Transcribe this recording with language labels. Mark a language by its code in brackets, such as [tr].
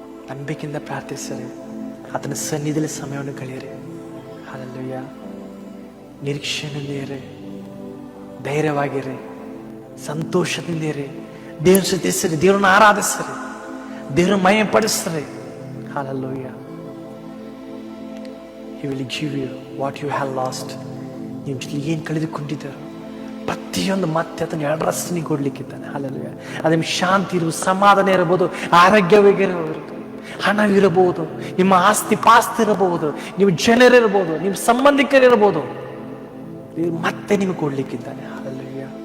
[kn] ನಂಬಿಕೆಯಿಂದ ಪ್ರಾರ್ಥಿಸಿರಿ, ಆತನ ಸನ್ನಿಧಿಯಲ್ಲಿ ಸಮಯವನ್ನು ಕಳೆಯಿರಿ. ಹಾಲೆಲೂಯ. ನಿರೀಕ್ಷೆಯಿಂದ ಇರಿ, ಧೈರ್ಯವಾಗಿರಿ, ಸಂತೋಷದಿಂದ ಇರಿ, ದೇವ್ರ ಸ್ತುತಿಸಿರಿ, ದೇವ್ರನ್ನ ಆರಾಧಿಸಿರಿ, ದೇವ್ರ ಮಹಿಮೆ ಪಡಿಸ್ರಿ. Hallelujah. [en] He will give you what you have lost. [kn] ನಿಮ್ಮ ಜೊತೆ ಏನು ಕಳೆದುಕೊಂಡಿದ್ದಾರೋ ಪ್ರತಿಯೊಂದು ಮತ್ತೆ ಅದನ್ನು 2ರಷ್ಟು ನೀವು ಕೊಡ್ಲಿಕ್ಕಿದ್ದಾನೆ. ಹಾಲೆಲೂಯ. ಅದು ನಿಮ್ಗೆ ಶಾಂತಿ ಇರ್ಬೋದು, ಸಮಾಧಾನ ಇರಬಹುದು, ಆರೋಗ್ಯವಾಗಿರಬಹುದು, ಹಣವಿರಬಹುದು, ನಿಮ್ಮ ಆಸ್ತಿ ಪಾಸ್ತಿ ಇರಬಹುದು, ನಿಮ್ಮ ಜನರಿರ್ಬೋದು, ನಿಮ್ಮ ಸಂಬಂಧಿಕರಿರ್ಬೋದು, ಮತ್ತೆ ನಿಮಗೆ ಕೊಡ್ಲಿಕ್ಕಿದ್ದಾನೆ. ಹಾಲೆಲೂಯ.